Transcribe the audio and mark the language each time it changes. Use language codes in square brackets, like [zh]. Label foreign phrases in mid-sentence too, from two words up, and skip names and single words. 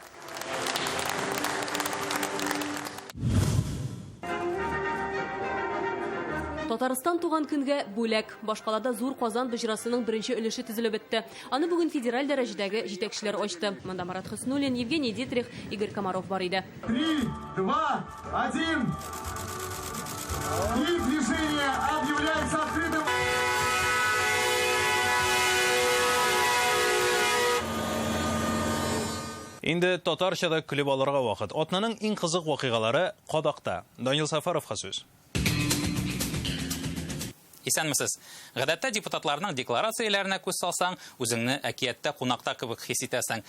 [tt] Татарстан туган көнгә бүләк. Башкалада зур Казан бөҗрасының беренче өлеше төзелеп бетте. Аны бүген федераль дәрәҗәдәге җитәкчеләр ачты. Монда Марат Хыснуллин, Евгений Дитрих, Игорь Комаров бар иде. 3, 2, 1. [ru] И движение объявляется открытым. [tt] Инде татарчада күлеп алырга вакыт. Атнаның иң кызык вакыйгалары Кадакта. Данил Сафаровка сүз. Исәнмесез. Гадәттә депутатларның декларацияләренә күз салсаң, үзеңне әкияттә кунакта кебек хис итәсең.